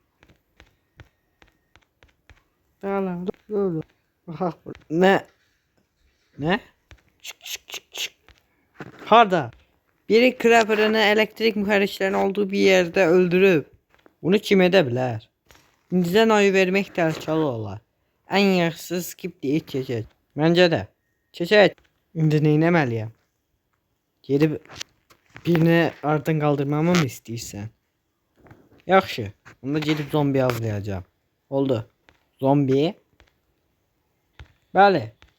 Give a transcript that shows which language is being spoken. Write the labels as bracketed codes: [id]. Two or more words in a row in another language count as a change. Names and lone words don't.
[tr] Hala dur. Bak ne? Ne? Çık. Harda? Biri Creeper'ını elektrik mühendislerinin olduğu bir yerde öldürüp bunu kim edebilir? [az] İndiden oy vermek təhlükəli olar. Ən yaxşısı skip deyib keçək. Məncə də. Keçək. İndi neynəməliyəm? Gedib birini aradan qaldırmamı mı istəyirsən? Yaxşı. Onda gedib zombi avlayacağım. Oldu. Zombi. Bəli.